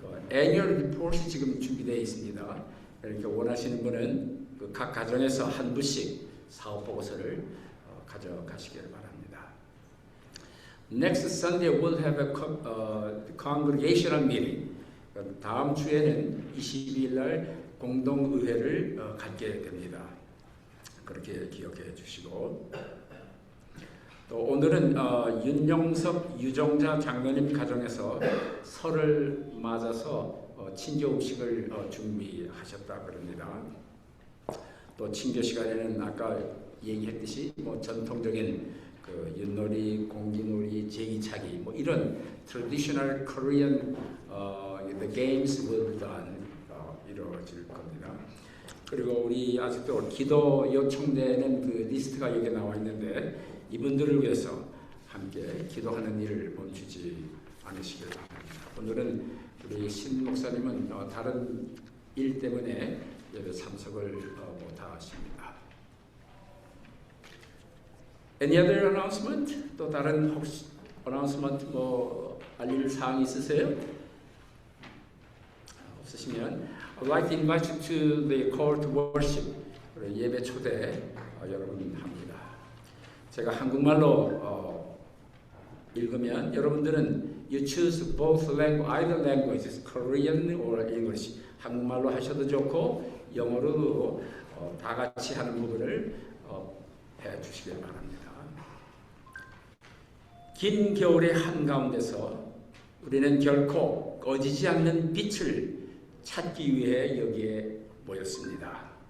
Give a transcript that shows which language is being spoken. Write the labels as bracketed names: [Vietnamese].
[Korean] 애니얼 리포트이 지금 준비되어 있습니다. 그러니까 원하시는 분은 각 가정에서 한 부씩 사업 보고서를 가져가시기를 바랍니다. [English] Next Sunday we'll have a congregational meeting. [Korean] 다음 주에는 22일 날 공동의회를 갖게 됩니다. 그렇게 기억해 주시고 또 오늘은 윤영석 유정자 장로님 가정에서 설을 맞아서 친교 음식을 준비하셨다 그럽니다. 또 친교 시간에는 아까 얘기했듯이 뭐 전통적인 윷놀이, 공기놀이, 제기차기 뭐 이런 [English] traditional Korean the games will be done [Korean] 이루어질 겁니다. 그리고 우리 아직도 기도 요청되는 그 리스트가 여기 나와 있는데 이분들을 위해서 함께 기도하는 일을 멈추지 않으시길 바랍니다. 오늘은 우리 신 목사님은 다른 일 때문에 예배 참석을 못하십니다. [English] Any other announcement? [Korean] 또 다른 혹시 announcement 뭐 알릴 사항 있으세요? 없으시면 [English] I'd like to invite you to the call to worship. [Korean] 예배 초대 여러분 합니다. 제가 한국말로 읽으면 여러분들은 [English] you choose both either languages, Korean or English. [Korean] 한국말로 하셔도 좋고 영어로도 다 같이 하는 부분을 해 주시길 바랍니다. 긴 겨울의 한가운데서 우리는 결코 꺼지지 않는 빛을 찾기 위해 여기에 모였습니다.